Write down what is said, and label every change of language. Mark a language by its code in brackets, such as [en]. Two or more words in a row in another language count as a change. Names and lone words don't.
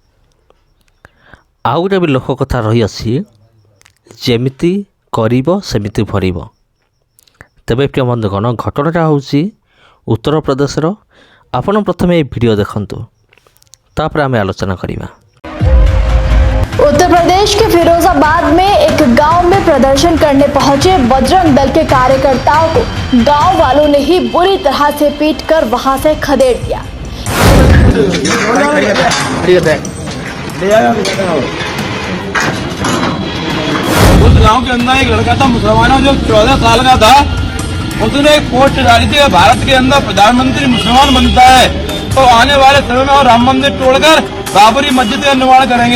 [or] ଆଉ ଗୋଟେ ବି ଲୋକ କଥା ରହିଅଛି, ଯେମିତି କରିବ ସେମିତି ଭରିବ। ତେବେ ପ୍ରିୟ ବନ୍ଧୁଗଣ, ଘଟଣାଟା ହେଉଛି ଉତ୍ତରପ୍ରଦେଶର। ଆପଣ ପ୍ରଥମେ এই ଭିଡ଼ିଓ ଦେଖନ୍ତୁ, ତାପରେ ଆମେ ଆଲୋଚନା କରିବା। [hi] उत्तर प्रदेश के फिरोजाबाद में एक गांव में प्रदर्शन करने पहुंचे बजरंग दल के कार्यकर्ताओं को गांव वालों ने ही बुरी तरह से पीटकर वहां से खदेड़ दिया। उस गांव के अंदर एक लड़का था, मुसलमानों जो 14 साल का था, उसने एक पोस्ट डाली थी, भारत के अंदर प्रधानमंत्री मुसलमान बनता है तो आने वाले समय में और राम मंदिर तोड़कर बाबरी मस्जिद का निर्माण करेंगे।